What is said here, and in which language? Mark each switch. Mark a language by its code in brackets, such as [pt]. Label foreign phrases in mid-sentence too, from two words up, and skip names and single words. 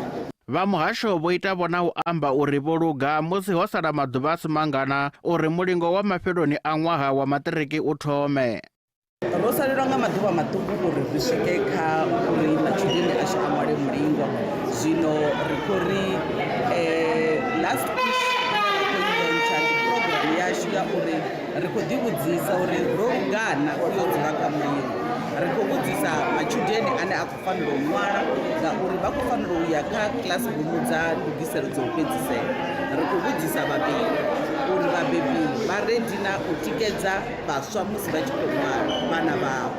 [ve] Vha muhasho vho ita vhona u amba uri vho luga musi ho sala maḓuvha a si mangana uri mulingo wa mafheloni a ṅwaha wa maṱiriki u thome. Ro salelwa nga maḓuvha maṱuku uri ri swike kha uri matshudeni ashu a ṅwale mulingo. Zwino ri khou ri [en] last week [ve] program yashu ya uri ri khou ḓivhudzisa uri ro lugana u yo dzula kha mulingo. Ri khou vhudzisa matshudeni ane a khou fanela u ṅwala ngauri vha khou fanela u ya kha kiḽasirumu dza ndugiselo dza u fhedzisela. Ri khou vhudzisa vhabebi uri vhabebi vha redi na u tikedza vhaswa musi vha tshi khou ṅwala vhana vhavho.